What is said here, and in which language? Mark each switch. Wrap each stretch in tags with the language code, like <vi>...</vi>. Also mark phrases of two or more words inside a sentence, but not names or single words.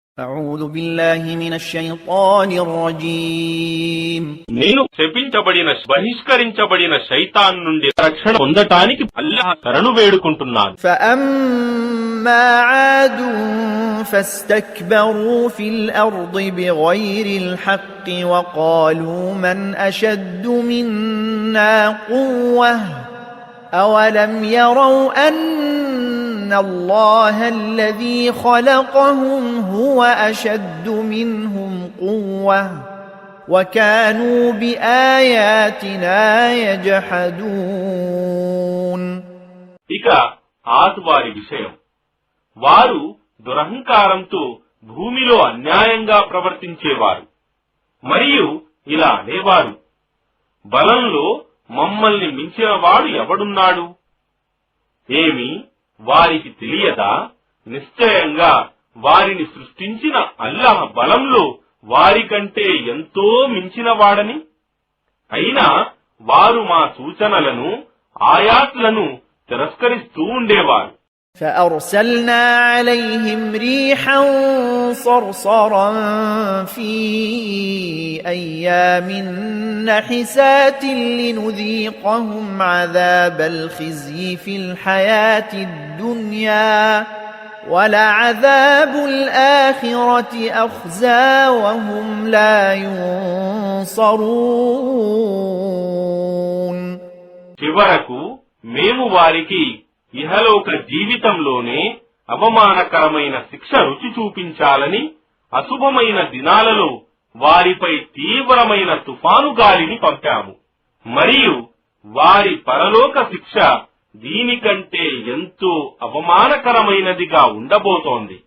<ar>أعوذ بالله من الشيطان الرجيم</ar> <te>నేను శపించబడిన బహిష్కరించబడిన శైతాన్ నుండి రక్షణ పొందటానికి అల్లాహ్ శరణు వేడుకుంటున్నాను.</te> <ar>فأما عاد فاستكبروا في الأرض بغير الحق وقالوا من أشد منا قوة أولم يروا أن الله الذي خلقهم هو أشد منهم قوة وكانوا بآياتنا يجحدون.</ar> <te>ఇక ఆతువారి విషయం, వారు దురహంకారంతో భూమిలో అన్యాయంగా ప్రవర్తించేవారు మరియు ఇలా అనేవారు, బలంలో మమ్మల్ని మించినవాడు ఎవడున్నాడు? ఏమి వారికి తెలియదా? నిశ్చయంగా వారిని సృష్టించిన అల్లాహ్ బలంలో వారికంటే ఎంతో మించినవాడని. అయినా వారు మా సూచనలను ఆయాత్లను తిరస్కరిస్తూ ఉండేవారు.</te> <ar>فأرسلنا عليهم ريحا صرصرا في أيام نحسات لنذيقهم عذاب الخزي في الحياة الدنيا ولعذاب الآخرة أخزى وهم لا ينصرون.</ar> <te>చివరకు మేము వారికి ఇహలోక జీవితంలోనే అవమానకరమైన శిక్ష రుచి చూపించాలని అశుభమైన దినాలలో వారిపై తీవ్రమైన తుఫాను గాలిని పంపాము. మరియు వారి పరలోక శిక్ష దీనికంటే ఎంతో అవమానకరమైనదిగా ఉండబోతోంది.</te>